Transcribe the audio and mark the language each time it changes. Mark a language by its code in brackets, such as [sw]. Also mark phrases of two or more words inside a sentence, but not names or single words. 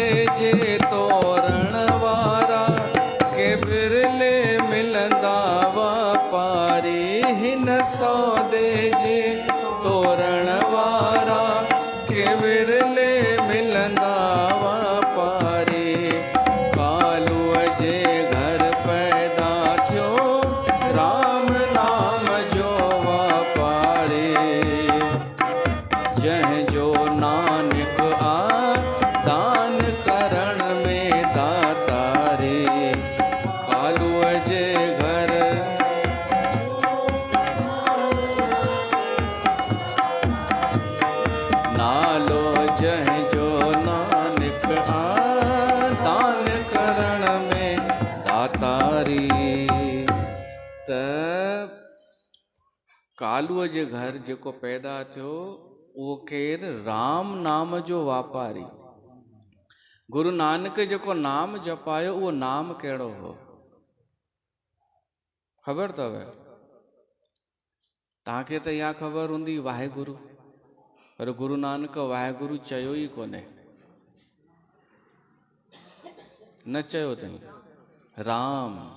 [sd] जे तोरण वारा के बिरले मिलंदा वापारी हिन सौदे जे तोरण वारा के विरले मिलंदा वापारी कालूअ जे घर पैदा थियो राम नाम जो वापारी जंहिंजो नानक आ दान करण में दातारी कालूअ जे घर नालो जंहिंजो नानक आ दान करण में दातारी त कालूअ जे घर जेको पैदा थियो उहो केरु राम नाम जो वापारी गुरु नानक जेको नाम जपायो उहो नाम कहिड़ो हो ख़बर अथव तव्हांखे त इहा ख़बर हूंदी वाहेगुरु पर गुरु नानक वाहेगुरु चयो ई कोन्हे न चयो अथई राम